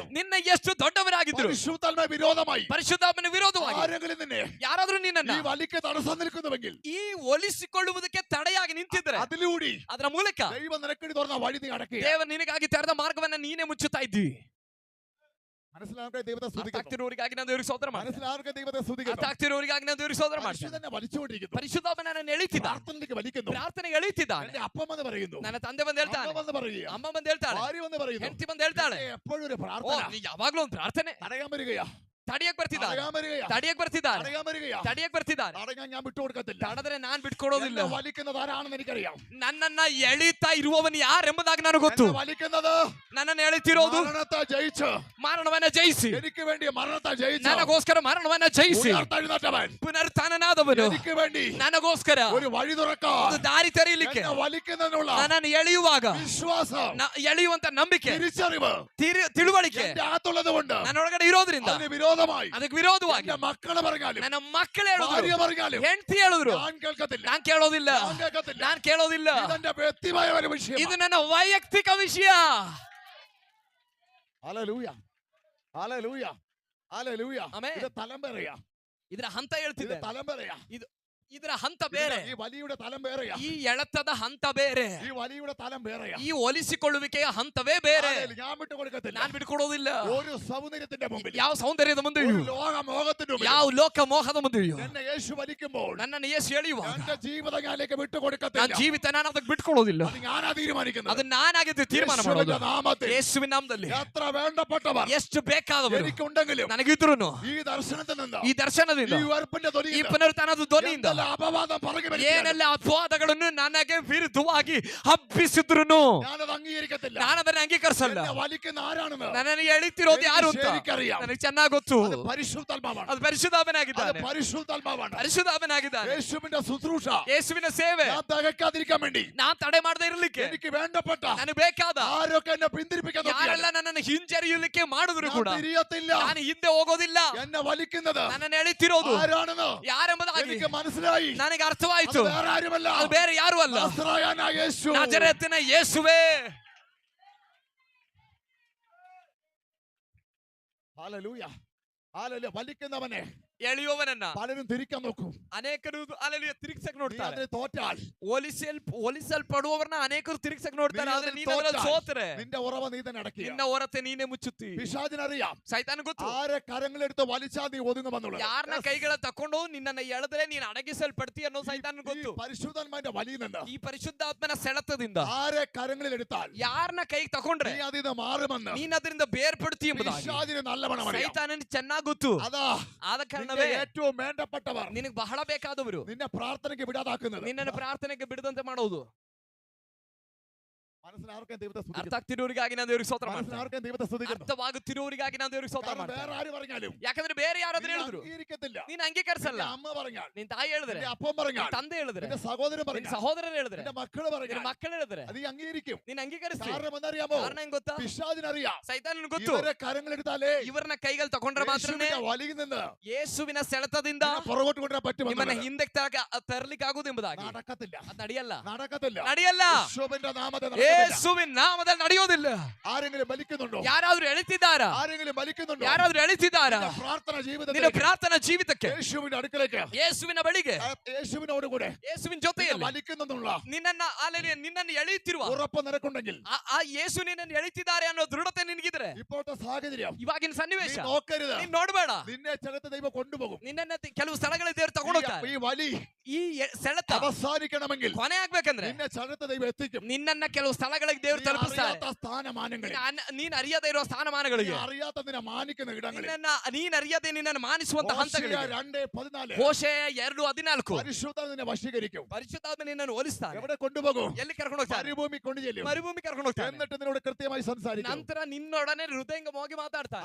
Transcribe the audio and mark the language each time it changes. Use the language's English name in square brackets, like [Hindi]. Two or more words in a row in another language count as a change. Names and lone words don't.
[Kannada] ನಿನ್ನ ಎಷ್ಟು ದೊಡ್ಡವರಾಗಿದ್ರು, [Malayalam] പരിശുദ്ധാത്മ വിരോധമായി [Kannada] ಪರಿಶುದ್ಧಾತ್ಮನ ವಿರೋಧವಾಗಿ [Malayalam] ആരെങ്കിലും നിന്നെ [Kannada] ಯಾರಾದ್ರೂ ನಿನ್ನನ್ನ [Malayalam] ഈ വലിക്ക് തടസ്സം നിൽക്കുന്നുവെങ്കിൽ, [Kannada] ಈ ಒಲಿಸಿಕೊಳ್ಳುವುದಕ್ಕೆ ತಡೆಯಾಗಿ ನಿಂತಿದ್ರೆ [Malayalam] അതിലൂടെ [Kannada] ಅದರ ಮೂಲಕ [Malayalam] ദൈവം നിനക്ക് തുറന്ന വഴി നീ അടക്കുക. [Kannada] ದೇವರು ನಿನಗಾಗಿ ತೆರೆದ ಮಾರ್ಗವನ್ನ ನೀನೇ ಮುಚ್ಚುತ್ತಾ ಇದ್ದಿ. [Malayalam] മനസ്സിലാകട്ടെ? ദൈവത്തെ സ്തുതിക്കുന്നു. [Kannada] ಆಗ್ತಿರೋರಿಗಾಗಿ ನಾನು ದೇವರಿಗೆ ಸ್ತೋತ್ರ ಮಾಡ್ತೀನಿ. [Malayalam] മനസ്സിലാകട്ടെ? ദൈവത്തെ സ്തുതിക്കുന്നു. [Kannada] ಆಗ್ತಿರೋರಿಗಾಗಿ ನಾನು ದೇವರಿಗೆ ಸ್ತೋತ್ರ [Malayalam] മനുഷ്യൻ [Kannada] ಮಾಡ್ತೀನಿ. [Malayalam] തന്നെ വലിച്ചുകൊണ്ടിരിക്കുന്നു. [Kannada] ಪರಿಶುದ್ಧಾತ್ಮನನ್ನು ಎಳಿತಿದ್ದ, [Malayalam] പ്രാർത്ഥനയിലേക്ക് വലിക്കുന്നു. [Kannada] ಪ್ರಾರ್ಥನೆಗೆ ಎಳಿತಿದ್ದಾನೆ. [Malayalam] എന്റെ അപ്പം എന്ന് പറയുന്നു, [Kannada] ನನ್ನ ತಂದೆ ಬಂದು ಹೇಳ್ತಾನೆ, [Malayalam] അമ്മ വന്ന് പറയുക, [Kannada] ಅಮ್ಮ ಬಂದು ಹೇಳ್ತಾಳೆ, [Malayalam] ഭാര്യ വന്ന് പറയുന്നു, [Kannada] ಹೆಂಡತಿ ಬಂದು ಹೇಳ್ತಾಳೆ, [Malayalam] എപ്പോഴും ഒരു [Kannada] ಓ [Malayalam] പ്രാർത്ഥന [Kannada] ನೀ ಯಾವಾಗ್ಲೂ ಒಂದು ಪ್ರಾರ್ಥನೆ [Malayalam] തടയാൻ വരികയാ, [Kannada] ತಡಿಯಕ್ ಬರ್ತಿದ್ದಾರೆ, [Malayalam] തടയാൻ വരികയാ, [Kannada] ತಡಿಯಕ್ ಬರ್ತಿದ್ದಾರೆ, [Malayalam] തടയാൻ വരികയാ. [Kannada] ತಡಿಯಕ್ ಬರ್ತಿದ್ದಾರೆ. [Malayalam] തടയാൻ ഞാൻ വിട്ടുകൊടുക്കത്തില്ല. [Kannada] ತಡದ್ರೆ ನಾನ್ ಬಿಟ್ಕೊಡೋದಿಲ್ಲ. [Malayalam] എന്നെ വലിക്കുന്നത് ആരാണെന്ന് എനിക്കറിയാം. [Kannada] ನನ್ನನ್ನ ಎಳಿತಾ ಇರುವವನು ಯಾರೆಂಬುದಾಗಿ ನನಗೆ ಗೊತ್ತು. [Malayalam] എന്നെ വലിക്കുന്നത് [Kannada] ನನ್ನನ್ನು ಎಳಿತಿರೋದು [Malayalam] മരണത്തെ ജയിച്ച്, [Kannada] ಮರಣವನ್ನ ಜಯಿಸಿ, [Malayalam] എനിക്ക് വേണ്ടി മരണത്തെ ജയിച്ച് [Kannada] ನನಗೋಸ್ಕರ ಮರಣವನ್ನ ಜಯಿಸಿ [Malayalam] ഉയർത്തെഴുന്നേറ്റവൻ, [Kannada] ಪುನರುತ್ಥಾನನಾದವನು [Malayalam] എനിക്ക് വേണ്ടി [Kannada] ನನಗೋಸ್ಕರ [Malayalam] ഒരു വഴി തുറക്കാൻ, [Kannada] ಒಂದು ದಾರಿ ತೆರೆಯಲಿಕ್ಕೆ, [Malayalam] എന്നെ വലിക്കുന്നതിനുള്ള [Kannada] ನನ್ನನ್ನು ಎಳೆಯುವಾಗ [Malayalam] വിശ്വാസം, [Kannada] ಎಳೆಯುವಂತ ನಂಬಿಕೆ, [Malayalam] തിരിച്ചറിവ് [Kannada] ತಿಳುವಳಿಕೆ [Malayalam] എന്റെ അകത്തുള്ളത് കൊണ്ട് [Kannada] ನನ್ನೊಳಗಡೆ ಇರೋದ್ರಿಂದ [Malayalam] അതിന് വിരോധമായി [Kannada] ಅದಕ್ಕೆ ವಿರೋಧವಾಗಿ [Malayalam] എന്റെ മക്കള് പറഞ്ഞാലും, [Kannada] ನನ್ನ ಮಕ್ಕಳು ಹೇಳಿದ್ರು, [Malayalam] ഭാര്യ പറഞ്ഞാലും, [Kannada] ಹೆಂಡತಿ ಹೇಳಿದ್ರು, [Malayalam] ഞാൻ കേൾക്കത്തില്ല, [Kannada] ನಾನ್ ಕೇಳೋದಿಲ್ಲ, [Malayalam] ഞാൻ കേൾക്കത്തില്ല. [Kannada] ನಾನ್ ಕೇಳೋದಿಲ್ಲ. [Malayalam] ഇതെന്റെ വ്യക്തിപരമായ ഒരു വിഷയം. [Kannada] ಇದು ನನ್ನ ವೈಯಕ್ತಿಕ ವಿಷಯ. [Malayalam] ഹല്ലേലൂയ, ഹല്ലേലൂയ, ഹല്ലേലൂയ. ആമേൻ. ഇത് തലം പേരെയാ, [Kannada] ಇದರ ಹಂತ [Malayalam] ഇത് [Kannada] ಹೇಳ್ತಿದ್ದೆ. [Malayalam] തലം പേരെയാ, [Kannada] ಇದರ ಹಂತ ಬೇರೆ, [Malayalam] ഈ വലിയുടെ തലം പേരെയാ, [Kannada] ಈ ಎಳತದ ಹಂತ ಬೇರೆ, [Malayalam] ഈ വലിയുടെ തലം പേരെയാ. [Kannada] ಈ ಒಲಿಸಿಕೊಳ್ಳುವಿಕೆಯ ಹಂತವೇ ಬೇರೆ. [Malayalam] ഹല്ലേലൂയ. ഞാൻ വിട്ടുകൊടുക്കത്തില്ല. [Kannada] ನಾನ್ ಬಿಟ್ಕೊಡೋದಿಲ್ಲ. [Malayalam] ഒരു സൗന്ദര്യത്തിന്റെ മുമ്പിൽ, [Kannada] ಯಾವ ಸೌಂದರ್ಯದ ಮುಂದೆಯೂ, [Malayalam] ഒരു ലോകമോഹത്തിന്റെ മുമ്പിൽ [Kannada] ಯಾವ ಲೋಕ ಮೋಹದ ಮುಂದೆಯೂ [Malayalam] എന്നെ യേശു വലിക്കുമ്പോൾ [Kannada] ನನ್ನನ್ನು ಯೇಸು ಎಳೆಯುವಾಗ [Malayalam] എന്റെ ജീവിതം ഞാനിലേക്ക് [Kannada] ನನ್ನ [Malayalam] വിട്ടുകൊടുക്കത്തില്ല. [Kannada] ಜೀವಿತ ನಾನು ಅದಕ್ಕೆ ಬಿಟ್ಕೊಡೋದಿಲ್ಲ. [Malayalam] അത് ഞാനാ തീരുമാനിക്കുന്നത്. [Kannada] ಅದು ನಾನಾಗಿದ್ದು ತೀರ್ಮಾನ ಮಾಡೋದು. [Malayalam] യേശുവിന്റെ നാമത്തിൽ [Kannada] ಯೇಸುವಿನ ನಾಮದಲ್ಲಿ [Malayalam] എത്ര വേണ്ടപ്പെട്ടവർ [Kannada] ಎಷ್ಟು ಬೇಕಾದವರು [Malayalam] എനിക്കുണ്ടെങ്കിലും [Kannada] ನನಗಿದ್ರು [Malayalam] ഈ ദർശനത്തിൽ നിന്ന്, [Kannada] ಈ ದರ್ಶನದಿಂದ, [Malayalam] ഈ ഉയർപ്പിന്റെ [Kannada] ಈ [Malayalam] ധ്വനിയിൽ [Kannada] ಪುನರುತ್ಥಾನದ ಧ್ವನಿಯಿಂದ [Malayalam] എന്തെല്ലാം അപവാദം പറഞ്ഞു [Kannada] ಏನೆಲ್ಲ ಅಪವಾದಗಳನ್ನು ನನಗೆ ವಿರುದ್ಧವಾಗಿ ಹಬ್ಬಿಸಿದ್ರು [Malayalam] ഞാനത് അംഗീകരിക്കത്തില്ല. [Kannada] ನಾನು ಅದನ್ನ ಅಂಗೀಕರಿಸಲ್ಲ. [Malayalam] എന്നെ വലിക്കുന്ന ആരാണെന്ന് [Kannada] ನನ್ನನ್ನು ಎಳಿತಿರೋದು ಯಾರು ಅಂತ [Malayalam] എനിക്കറിയാം. [Kannada] ನನಗೆ ಚೆನ್ನಾಗಿ ಗೊತ್ತು. [Malayalam] അത് പരിശുദ്ധാത്മാവാണ്. [Kannada] ಅದು ಪರಿಶುದ್ಧಾತ್ಮನಾಗಿದ್ದಾನೆ. [Malayalam] അത് പരിശുദ്ധാത്മാവാണ്. [Kannada] ಪರಿಶುದ್ಧಾತ್ಮನಾಗಿದ್ದಾನೆ. [Malayalam] യേശുവിന്റെ ശുശ്രൂഷ [Kannada] ಯೇಸುವಿನ ಸೇವೆ [Malayalam] ഞാൻ തികക്കാതിരിക്കാൻ വേണ്ടി, [Kannada] ನಾನ್ ತಡೆ ಮಾಡದೆ ಇರಲಿಕ್ಕೆ, [Malayalam] എനിക്ക് വേണ്ടപ്പെട്ട [Kannada] ನನಗೆ ಬೇಕಾದ [Malayalam] ആരൊക്കെ എന്നെ പിന്തിരിപ്പിക്കാൻ [Kannada] ಯಾರೆಲ್ಲ ನನ್ನನ್ನು ಹಿಂಜರಿಯಲಿಕ್ಕೆ ಮಾಡಿದ್ರು ಕೂಡ [Malayalam] തിരിയത്തില്ല. [Kannada] ನಾನು ಹಿಂದೆ ಹೋಗೋದಿಲ್ಲ. [Malayalam] എന്നെ വലിക്കുന്നത് [Kannada] ನನ್ನನ್ನು ಎಳಿತಿರೋದು [Malayalam] ആരാണെന്ന് [Kannada] ಯಾರೆಂಬುದಾಗಿ [Malayalam] എനിക്ക് മനസ്സിലായി. [Kannada] ನನಗೆ [Malayalam] അത് [Kannada] ಅರ್ಥವಾಯಿತು. [Malayalam] വേറെ ആരുമല്ല, [Kannada] ಅದು ಬೇರೆ ಯಾರು ಅಲ್ಲ, [Malayalam] നസറായനായ യേശു. [Kannada] ನಜರೇತಿನ ಯೇಸುವೇ. [Malayalam] ഹല്ലേലൂയ, ഹല്ലേലൂയ. വലിക്കുന്നവനെ [Kannada] ಎಳೆಯುವವನನ್ನ [Malayalam] പലരും തിരിക്കാൻ നോക്കും. [Kannada] ಅನೇಕರು ಅಲ್ಲಲ್ಲಿ ತಿರುಗಿಸಕ್ [Malayalam] നീ [Kannada] ನೋಡ್ತಾರೆ. [Malayalam] അതിൽ തോറ്റാൽ, [Kannada] ಹೋಲಿಸಲ್ಪಡುವವರನ್ನ ಅನೇಕರು ತಿರುಗಿಸಕ್ ನೋಡ್ತಾರೆ. ನೀ ಆದ್ರೆ ಅದ್ರಲ್ಲಿ ನೀನು ಅದರಲ್ಲಿ ಸೋತರೆ [Malayalam] നിന്റെ ഉറവ നീ തന്നെ അടക്കുക. [Kannada] ನಿನ್ನ ಹೊರತೆ ನೀನೇ ಮುಚ್ಚುತ್ತಿ. [Malayalam] പിശാചിനറിയാം [Kannada] ಸೈತಾನ ಗೊತ್ತು [Malayalam] ആരെ കരങ്ങളെടുത്ത് വലിച്ചാൽ നീ ഒതുങ്ങുമെന്നുള്ളത്. [Kannada] ಯಾರನ್ನ ಕೈಗಳ ತಕೊಂಡು ನಿನ್ನನ್ನ ಎಳೆದ್ರೆ ನೀನು ಅಡಗಿಸಲ್ಪಡ್ತಿ ಅನ್ನೋ ಸೈತಾನ ಗೊತ್ತು. [Malayalam] പരിശുദ്ധാത്മാവിന്റെ വലിയിൽ നിന്ന് [Kannada] ಈ ಪರಿಶುದ್ಧಾತ್ಮನ ಸೆಳೆತದಿಂದ [Malayalam] ആരെ കരങ്ങളിൽ എടുത്താൽ [Kannada] ಯಾರನ್ನ ಕೈಗೆ ತಕೊಂಡ್ರೆ [Malayalam] നീ അതിൽ നിന്ന് മാറുമെന്ന് [Kannada] ನೀನ್ ಅದರಿಂದ ಬೇರ್ಪಡ್ತಿ ಎಂಬುದಾಗಿ [Malayalam] പിശാചിന് നല്ലവണ്ണം അറിയാം. [Kannada] ಸೈತಾನನಿಗೆ ಚೆನ್ನಾಗಿ ಗೊತ್ತು. [Malayalam] അതാ [Kannada] ಆದ [Malayalam] നിന്റെ [Kannada] ಕಾರಣವೇ [Malayalam] ഏറ്റവും വേണ്ടപ്പെട്ടവർ [Kannada] ನಿನಗೆ ಬಹಳ ಬೇಕಾದವರು [Malayalam] നിന്നെ പ്രാർത്ഥനയ്ക്ക് വിടാതാക്കുന്നത്. [Kannada] ನಿನ್ನನ್ನು ಪ್ರಾರ್ಥನೆಗೆ ಬಿಡದಂತೆ ಮಾಡೋದು. [Malayalam] മനസ്സിലാർക്കും ദൈവത്തെ [Kannada] ಅರ್ಥ [Malayalam] സ്തുതിക്കുന്നു. [Kannada] ಆಗ್ತಿರೋರಿಗಾಗಿ ನಾನು ದೇವರಿಗೆ ಸ್ತೋತ್ರ ಮಾಡ್ತೇನೆ. [Malayalam] മനസ്സിലാർക്കും ദൈവത്തെ സ്തുതിക്കുന്നു. [Kannada] ಅರ್ಥವಾಗುತ್ತಿರೋರಿಗಾಗಿ ನಾನು ದೇವರಿಗೆ ಸ್ತೋತ್ರ [Malayalam] കാരണം [Kannada] ಮಾಡ್ತೇನೆ. [Malayalam] വേറെ ആര് പറഞ്ഞാലും [Kannada] ಯಾಕಂದ್ರೆ ಬೇರೆ ಯಾರಾದ್ರೂ [Malayalam] നീ [Kannada] ಹೇಳಿದ್ರು [Malayalam] അംഗീകരിക്കത്തില്ല. [Kannada] ನೀನ್ ಅಂಗೀಕರಿಸಲ್ಲ. [Malayalam] നിന്റെ അമ്മ പറഞ്ഞാൽ, [Kannada] ನಿನ್ ತಾಯಿ ಹೇಳಿದ್ರೆ, [Malayalam] നിന്റെ അപ്പം പറഞ്ഞാൽ, [Kannada] ನಿನ್ ತಂದೆ ಹೇಳಿದ್ರೆ, [Malayalam] നിന്റെ സഹോദരൻ [Kannada] ನಿನ್ [Malayalam] പറഞ്ഞാൽ, [Kannada] ಸಹೋದರರು ಹೇಳಿದ್ರೆ, [Malayalam] നിന്റെ മക്കള് [Kannada] ನಿನ್ [Malayalam] പറഞ്ഞാൽ [Kannada] ಮಕ್ಕಳು ಹೇಳಿದ್ರೆ [Malayalam] അത് നീ അംഗീകരിക്കും. [Kannada] ನೀನ್ ಅಂಗೀಕರಿಸ್ತಿ. [Malayalam] കാരണം എന്നറിയാമോ? [Kannada] ಕಾರಣ ಏನ್ ಗೊತ್ತಾ? [Malayalam] പിശാചിനറിയാം [Kannada] ಸೈತಾನನ್ ಗೊತ್ತು [Malayalam] ഇവരെ കരങ്ങളെടുത്താലേ [Kannada] ಇವ್ರನ್ನ ಕೈಗಳು ತಗೊಂಡ್ರೆ ಮಾತ್ರನೇ [Malayalam] യേശുവിന്റെ വലിയിൽ നിന്ന് [Kannada] ಯೇಸುವಿನ ಸೆಳೆತದಿಂದ [Malayalam] നിന്നെ പുറകോട്ട് കൊണ്ടുവരാൻ [Kannada] ನಿಮ್ಮನ್ನ [Malayalam] പറ്റുമെന്ന് [Kannada] ಹಿಂದೆ ತರಲಿಕ್ಕೆ ಆಗುವುದು ಎಂಬುದಾಗಿ. [Malayalam] നടക്കത്തില്ല. [Kannada] ಅದು ನಡೆಯಲ್ಲ, [Malayalam] നടക്കത്തില്ല. [Kannada] ನಡೆಯಲ್ಲ. [Malayalam] യേശുവിന്റെ നാമത്തിൽ നടക്കത്തില്ല. [Kannada] ಯೇಸುವಿನ ನಾಮದಲ್ಲಿ ನಡೆಯೋದಿಲ್ಲ. [Malayalam] ആരെങ്കിലും വലിക്കുന്നുണ്ടോ? [Kannada] ಯಾರಾದ್ರೂ ಎಳಿತಿದ್ದಾರಾ? [Malayalam] ആരെങ്കിലും വലിക്കുന്നുണ്ടോ? [Kannada] ಯಾರಾದ್ರೂ ಎಳಿತಿದ್ದಾರಾ? [Malayalam] നിന്റെ പ്രാർത്ഥന [Kannada] ನಿನ್ನ [Malayalam] ജീവിതത്തിൽ [Kannada] ಪ್ರಾರ್ಥನಾ ಜೀವಿತಕ್ಕೆ, [Malayalam] യേശുവിന്റെ അടുക്കലേക്ക്, [Kannada] ಯೇಸುವಿನ ಬಳಿಗೆ, [Malayalam] യേശുവിനോട് കൂടെ [Kannada] ಯೇಸುವಿನ ಜೊತೆಯಲ್ಲಿ [Malayalam] വലിക്കുന്നുള്ള [Kannada] ನಿನ್ನನ್ನು ಎಳೆಯುತ್ತಿರುವ [Malayalam] ഉറപ്പ് നിനക്കുണ്ടെങ്കിൽ, [Kannada] ಆ ಯೇಸು ನಿನ್ನನ್ನು ಎಳಿತಿದ್ದಾರೆ ಅನ್ನೋ ದೃಢತೆ ನಿನಗಿದ್ರೆ, [Malayalam] ഇപ്പോഴത്തെ സാഹചര്യം [Kannada] ಇವಾಗಿನ ಸನ್ನಿವೇಶ [Malayalam] നീ നോക്കരുത്. [Kannada] ನೀನ್ ನೋಡ್ಬೇಡ. [Malayalam] നിന്നെ ചെറുത്ത് ദൈവം കൊണ്ടുപോകും. [Kannada] ನಿನ್ನನ್ನ ಕೆಲವು ಸ್ಥಳಗಳಿಗೆ ದೇವರು ತಗೊಂಡೋಗ್ತಾರೆ. [Malayalam] ഈ വലി [Kannada] ಈ ಸೆಳೆತ [Malayalam] അവസാനിക്കണമെങ്കിൽ [Kannada] ಕೊನೆ ಆಗ್ಬೇಕಂದ್ರೆ [Malayalam] നിന്നെ ചെറുത്ത് ദൈവം എത്തിക്കും. [Kannada] ನಿನ್ನನ್ನ ಕೆಲವು ಸ್ಥಳಗಳಿಗೆ ದೇವರು [Malayalam] നീ [Kannada] ತಲುಪಿಸ್ತಾರೆ. [Malayalam] അറിയാത്ത സ്ഥാനമാനങ്ങളിൽ, [Kannada] ನೀನ್ ಅರಿಯದೇ ಇರುವ ಸ್ಥಾನಮಾನಗಳಿಗೆ, [Malayalam] നീ അറിയാത്ത നിന്നെ മാനിക്കുന്ന ഇടങ്ങളിൽ, [Kannada] ನೀನ್ ಅರಿಯದೆ ನಿನ್ನನ್ನು ಮಾನಿಸುವಂತ ಹಂತಗಳಿಗೆ, [Malayalam] 2:14 [Kannada] ಹೋಶೇಯ 2:14 [Malayalam] പരിശുദ്ധാത്മ നിന്നെ വശീകരിക്കും. [Kannada] ಪರಿಶುದ್ಧಾತ್ಮ ನಿನ್ನನ್ನು ಹೋಲಿಸ್ತಾನೆ. [Malayalam] എവിടെ കൊണ്ടുപോകും? [Kannada] ಎಲ್ಲಿ ಕರ್ಕೊಂಡು ಹೋಗ್ತಾನೆ? [Malayalam] മരുഭൂമി കൊണ്ടുചെല്ലും. [Kannada] ಮರುಭೂಮಿ ಕರ್ಕೊಂಡು ಹೋಗ್ತಾನೆ. [Malayalam] എന്നിട്ട് നിന്നോട് കൃത്യമായി സംസാരിക്കും. [Kannada] ನಂತರ ನಿನ್ನೊಡನೆ ಹೃದಯಂಗಮವಾಗಿ ಮಾತಾಡ್ತಾನೆ.